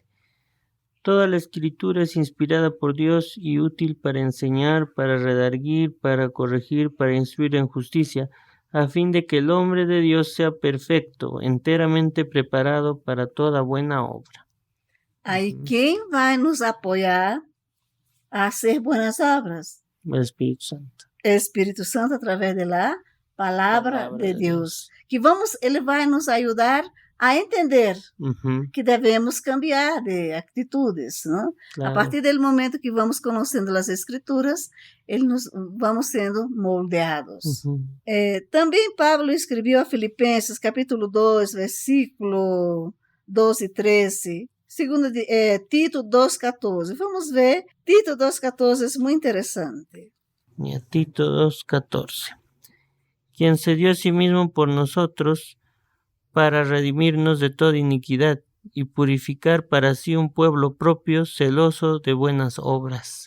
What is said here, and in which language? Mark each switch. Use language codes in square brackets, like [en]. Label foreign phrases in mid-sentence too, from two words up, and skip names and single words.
[es] Toda la Escritura es inspirada por Dios y útil para enseñar, para redarguir, para corregir, para instruir en justicia, a fin de que el hombre de Dios sea perfecto, enteramente preparado para toda buena obra. Ahí, ¿quién va a nos apoyar a hacer buenas obras? El Espíritu Santo. El Espíritu Santo a través de la palabra de Dios. [pt] Que Ele vai nos ayudar a entender que devemos cambiar de atitudes, [es] ¿no? Claro. A partir del momento que vamos conociendo las Escrituras, vamos siendo moldeados. [pt] Também Pablo escreveu a Filipenses, capítulo 2, versículo 12 e 13, Tito 2:14. Vamos ver, [es] Tito 2:14 es muy interesante. Tito 2:14. Quien se dio a sí mismo por nosotros, para redimirnos de toda iniquidad y purificar para sí un pueblo propio, celoso de buenas obras.